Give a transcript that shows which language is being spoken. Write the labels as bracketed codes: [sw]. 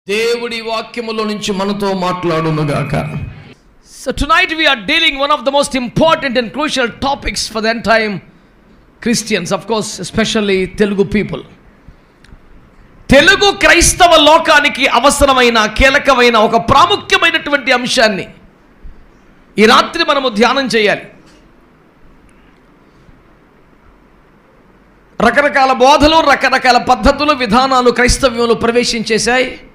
[te] దేవుడి వాక్యములో నుంచి మనతో మాట్లాడునుగాక. [en] So tonight we are dealing one of the most important and crucial topics for the end time Christians, of course, especially Telugu people. [te] Telugu క్రైస్తవ లోకానికి అవసరమైన కీలకమైన ఒక ప్రాముఖ్యమైనటువంటి అంశాన్ని ఈ రాత్రి మనము ధ్యానం చేయాలి. రకరకాల బోధలు, రకరకాల పద్ధతులు, విధానాలు క్రైస్తవ్యంలో ప్రవేశించేశాయి.